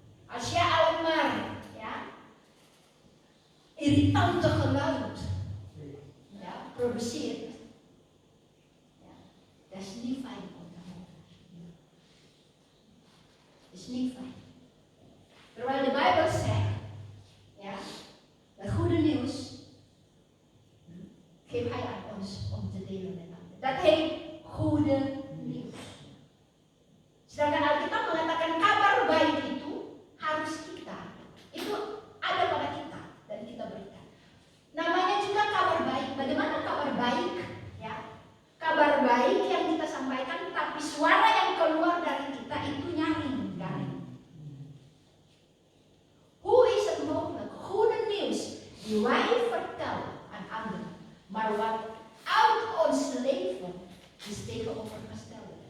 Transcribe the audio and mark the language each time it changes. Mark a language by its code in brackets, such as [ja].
[nl] Als je alleen maar, ja, irritante geluid, ja, produceert, ja, dat is niet fijn om te horen. Dat is niet fijn. Terwijl de Bijbel zegt, ja, het goede nieuws geeft Hij aan ons om te delen met anderen. Dat heet goede nieuws. [id] Sedangkan Alkitab mengatakan kabar baik itu harus kita. Itu ada pada kita dan kita berikan. Namanya juga kabar baik. Bagaimana kabar baik? Ya, kabar baik yang kita sampaikan, tapi suara yang keluar dari kita itu nyaring, garing. [nl] Hoe is het mogelijk? Goede nieuws die wij vertellen aan anderen, maar wat uit ons leven is tegenovergesteld.